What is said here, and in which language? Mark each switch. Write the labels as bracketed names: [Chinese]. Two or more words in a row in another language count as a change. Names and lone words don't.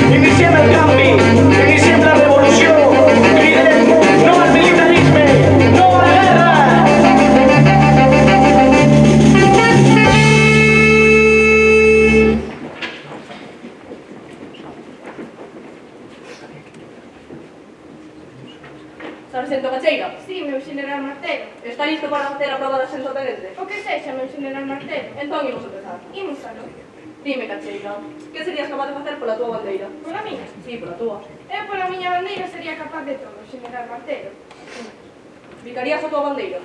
[Catalan] Iniciem el canvi, iniciem la revolució, cridem no al militarisme, no a la guerra! [Galician] Sargento Cacheira, Sí, meu general Martelo. está listo para facer a prova de ascenso a tenente? O que sexa, meu general Martelo. Entón imos empezar. Imos aló. Dime, Cacheira, que serías capaz de facer pola túa bandeira? Pola miña. Sí, pola túa. Eu pola miña bandeira sería capaz de todo, general Martelo. Ficarías a túa bandeira?